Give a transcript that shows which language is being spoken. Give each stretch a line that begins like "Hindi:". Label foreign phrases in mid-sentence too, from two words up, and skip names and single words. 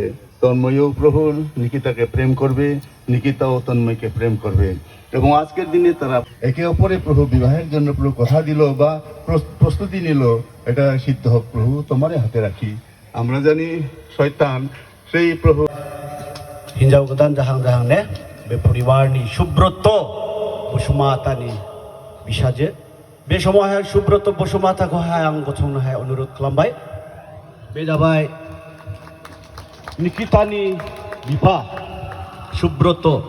Bangla: তন্ময়ও প্রভু নিকিতাকে প্রেম করবে, নিকিতাও তন্ময়কে প্রেম করবে। এবং আজকের দিনে তারা একে অপরে প্রভু বিবাহের জন্য প্রভু কথা দিল বা প্রস্তুতি নিল, এটা সিদ্ধ হোক প্রভু, তোমারই হাতে রাখি। আমরা জানি শয়তান সেই প্রভু
Bodo: हिन्जाव गोदान जाहां जाहांने बे परिवारनि सुब्रत बसुमातानि बिसाजो। बे समावहाय सुब्रत बसुमाताखौहाय आं गसंनोहाय अनुरोध खालामबाय। बे जाबाय निकितानि बिफा सुब्रत।